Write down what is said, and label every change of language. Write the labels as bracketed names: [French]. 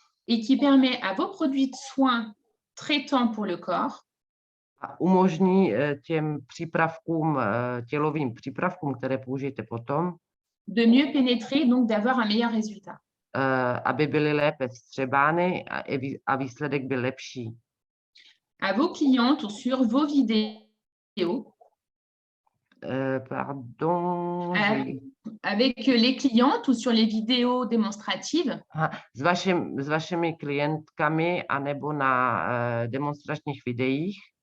[French] Et qui permet à vos produits de soins traitants pour le corps [Czech] A umožní těm přípravkům, tělovým přípravkům, které použijete potom, [French] de mieux pénétrer, donc d'avoir un meilleur résultat. [Czech] Aby byly lépe vstřebány a výsledek byl lepší. [French] À vos clientes ou sur vos vidéos, Pardon. avec les clientes ou sur les vidéos démonstratives, [Czech] S vašimi klientkami anebo na demonstračních videích.